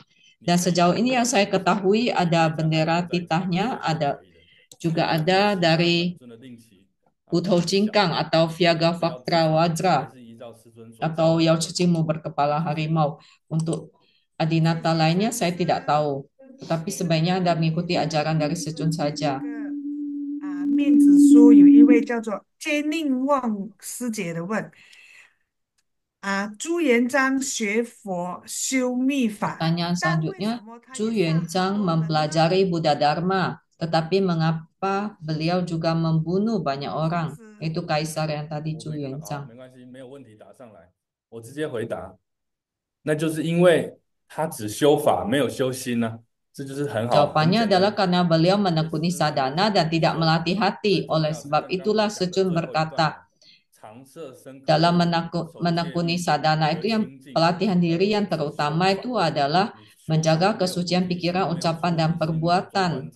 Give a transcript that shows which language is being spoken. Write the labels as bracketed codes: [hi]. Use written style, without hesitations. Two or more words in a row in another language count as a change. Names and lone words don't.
[id] Dan sejauh ini yang saya ketahui ada bendera titahnya, juga ada dari Uthou Jingkang atau Viaga Faktra Wajra atau Yao Cicimu berkepala harimau. Untuk adinata lainnya saya tidak tahu, tetapi sebaiknya Anda mengikuti ajaran dari Secun saja. [zh] 面子书有一位叫做坚宁旺师姐的问朱元璋学佛修密法， [id] Pertanyaan selanjutnya, Zhu Yuanzhang mempelajari Buddha Dharma, tetapi mengapa beliau juga membunuh banyak orang? Itu kaisar yang tadi Zhu Yuanzhang. [zh] 没关系，没有问题打上来，我直接回答。那就是因为他只修法，没有修心呢、这就是很好。 [id] Jawabannya adalah karena beliau menekuni sadhana dan tidak melatih hati. Oleh sebab itulah Secun berkata, dalam menekuni sadhana itu yang pelatihan diri yang terutama itu adalah menjaga kesucian pikiran, ucapan, dan perbuatan.